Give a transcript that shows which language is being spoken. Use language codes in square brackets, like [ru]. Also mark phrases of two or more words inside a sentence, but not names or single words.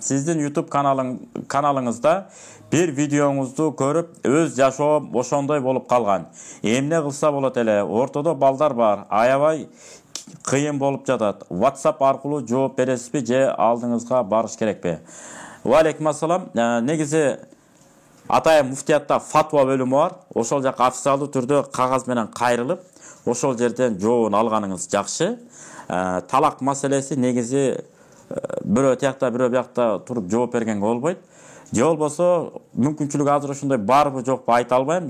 [ky] Сиздин YouTube каналыңызда бир видеоңузду көрүп, өз жашоом ошондой болуп калган. Эмне кылса болот эле? Ортодо балдар бар, аябай кыйын болуп жатат. WhatsApp аркылуу жооп бересизби же алдыңызга барыш керекпи? [ar] وعليكم السلام. [ky] Негизи Атайым муфтиятта фатва бөлүмү бар. Ошол жака официалдуу түрдө кагаз менен кайрылып, ошол жерден жообун алганыңыз жакшы. Талак маселеси негизи бирөө тиякта, бирөө биякта туруп жооп бергенге болбойт. Же болбосо мүмкүнчүлүк азыр ошондой барбы жокпу айта албайм.